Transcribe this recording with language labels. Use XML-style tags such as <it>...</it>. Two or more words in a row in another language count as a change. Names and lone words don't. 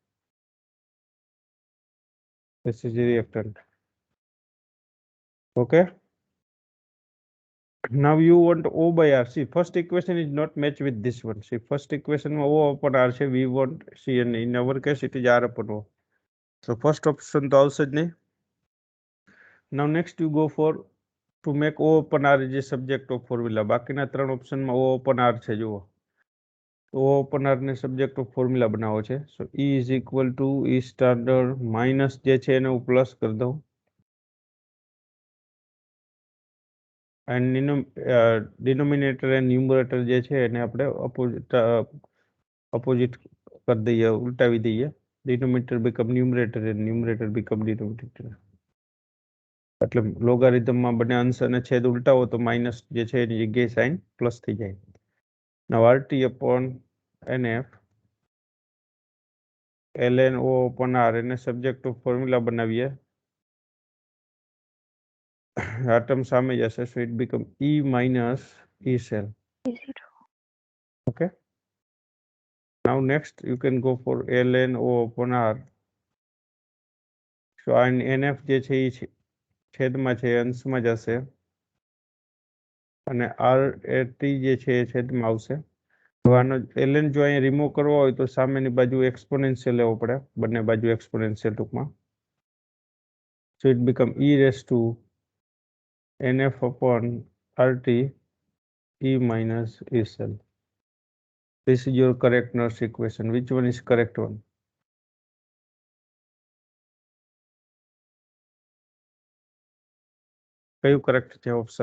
<en>This is the reactant. Okay. Now you want O by R. See, first equation is not matched with this one. See, first equation O upon R. Say we want C, and in our case it is R upon O. So first option to</en> <gu>આવશે જ નહીં.</gu> <en>Now next you go for to make O upon R is a subject of formula.</en> <gu>બાકીના ત્રણ ઓપ્શનમાં</gu> <en>O upon R</en> <gu>છે જુઓ.</gu> <en>O upon R</en> <gu>ને</gu> <en>subject of formula</en> <gu>બનાવો છે.</gu> <en>So E is equal to E standard minus</en> <gu>જે છે એને હું પ્લસ કરી દઉં.</gu> <en>And denominator and numerator</en> <gu>જે છે એને આપણે opposite કરી દઈએ, ઉલટાવી દઈએ.</gu> <en>Denominator become numerator and numerator become denominator.</en> <gu>એટલે લોગારિધમમાં બંને અંશ અને છેદ ઉલટાવો તો માઇનસ જે છે એની જગ્યાએ સાઇન પ્લસ થઈ જાય.</gu> <en>Now RT upon NF ln O upon R એને subject of formula બનાવીએ.</en> <gu>આ ટર્મ સામે જશે,</gu> <en>so it become E minus E cell. E0. Okay. Now next you can go for ln O upon R.</en> <gu>So NF જે છે એ છેદમાં છે, અંશમાં જશે, અને RT જે છે એ છેદમાં આવશે. હવે આનો ln જો અહીંયા રિમૂવ કરવો હોય તો સામેની બાજુ એક્સપોનેન્શિયલ લેવો પડે, બંને બાજુ એક્સપોનેન્શિયલ ટૂંકમાં.</gu> <en>So it become E raised to NF upon RT E minus E cell. This is your correct Nernst equation. Which one is correct one?</en> <gu>કયું correct છે option?</gu>